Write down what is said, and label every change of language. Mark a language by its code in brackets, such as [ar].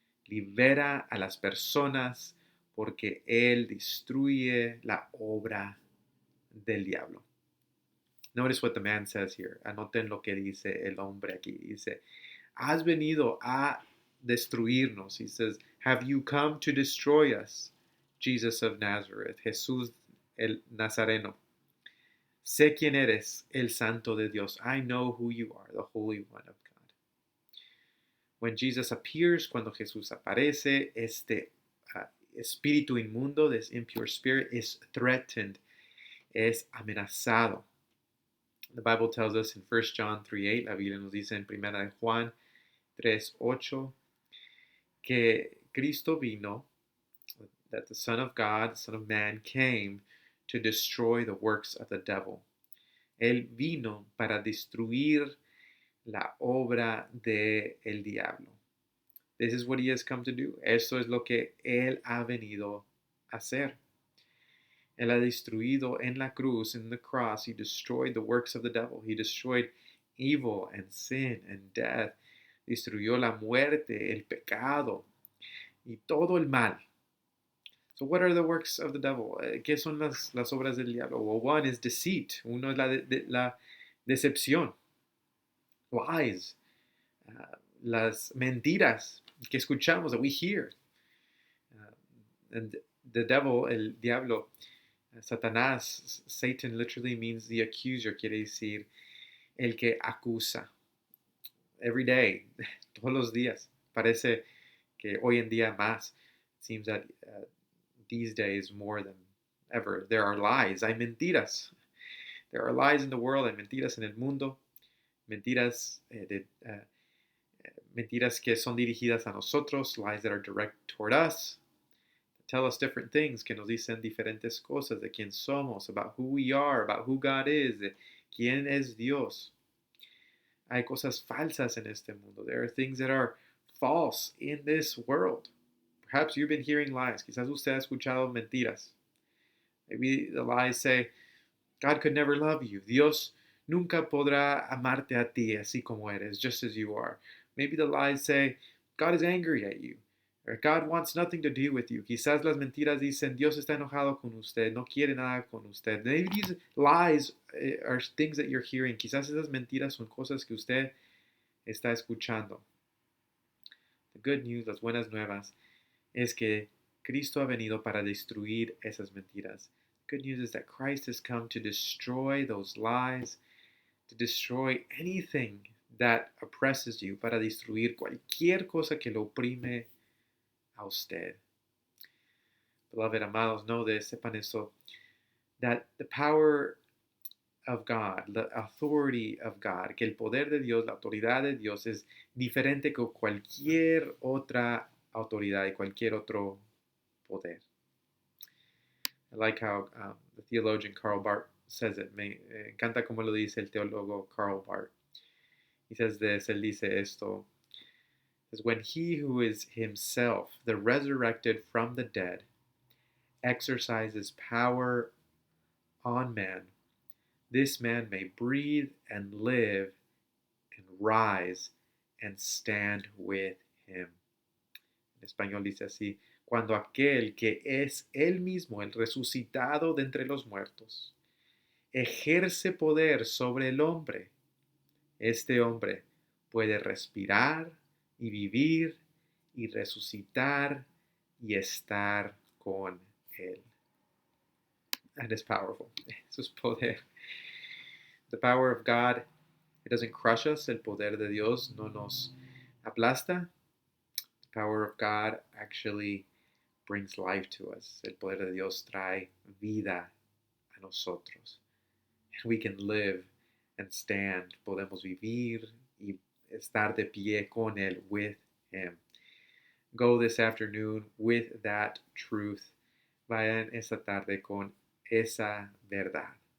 [es] Libera a las personas porque él destruye la obra del diablo. [en] Notice what the man says here. [es] Anoten lo que dice el hombre aquí. Dice, has venido a destruirnos. [en] He says, have you come to destroy us? Jesus of Nazareth, [es] Jesús el Nazareno. Sé quién eres, el Santo de Dios. [en] I know who you are, the Holy One of God. When Jesus appears, [es] cuando Jesús aparece, este espíritu inmundo, [en] this impure spirit, is threatened, [es] es amenazado. [en] The Bible tells us in 1 John 3:8, [es] la Biblia nos dice en 1 de Juan 3:8, que Cristo vino, [en] that the Son of God, the Son of Man, came to destroy the works of the devil. [es] Él vino para destruir la obra del diablo. [en] This is what he has come to do. [es] Eso es lo que él ha venido a hacer. Él ha destruido en la cruz, [en] in the cross, he destroyed the works of the devil. He destroyed evil and sin and death. [es] Destruyó la muerte, el pecado y todo el mal. [en] So what are the works of the devil? [es] ¿Qué son las obras del diablo? [en] Well, one is deceit. [es] Uno es la decepción. [en] Lies. [es] Las mentiras que escuchamos, [en] that we hear. And the devil, [es] el diablo, Satanás, [en] Satan literally means the accuser, [es] quiere decir el que acusa. [en] Every day, [es] todos los días. Parece que hoy en día más. [en] It seems that these days more than ever. There are lies, [es] hay mentiras. [en] There are lies in the world, [es] hay mentiras en el mundo. Mentiras, mentiras que son dirigidas a nosotros, [en] lies that are direct toward us. Tell us different things, [es] que nos dicen diferentes cosas de quién somos, [en] about who we are, about who God is, [es] de quién es Dios. Hay cosas falsas en este mundo. [en] There are things that are false in this world. Perhaps you've been hearing lies. [es] Quizás usted ha escuchado mentiras. [en] Maybe the lies say, God could never love you. [es] Dios nunca podrá amarte a ti así como eres, [en] just as you are. Maybe the lies say, God is angry at you. Or God wants nothing to do with you. [es] Quizás las mentiras dicen, Dios está enojado con usted, no quiere nada con usted. [en] Maybe these lies are things that you're hearing. [es] Quizás esas mentiras son cosas que usted está escuchando. [en] The good news, [es] las buenas nuevas, es que Cristo ha venido para destruir esas mentiras. [en] The good news is that Christ has come to destroy those lies, to destroy anything that oppresses you, [es] para destruir cualquier cosa que lo oprime a usted. [en] Beloved, [es] amados, [en] know this, [es] sepan eso, [en] that the power of God, [es] the authority of God, que el poder de Dios, la autoridad de Dios es diferente que cualquier otra autoridad y cualquier otro poder. [en] I like how the theologian Karl Barth says it. [es] Me encanta como lo dice el teólogo Karl Barth. [en] He says this, [es] él dice esto, [en] is when he who is himself the resurrected from the dead exercises power on man, this man may breathe and live and rise and stand with him. [es] En español dice así, cuando aquel que es él mismo, el resucitado de entre los muertos, ejerce poder sobre el hombre, este hombre puede respirar y vivir y resucitar y estar con él. [en] That is powerful. [es] Eso es poder. [en] The power of God, it doesn't crush us. [es] El poder de Dios no nos aplasta. [en] The power of God actually brings life to us. [es] El poder de Dios trae vida a nosotros. [en] And we can live and stand. [es] Podemos vivir y estar de pie con Él, [en] with Him. Go this afternoon with that truth. [es] Vayan esta tarde con esa verdad.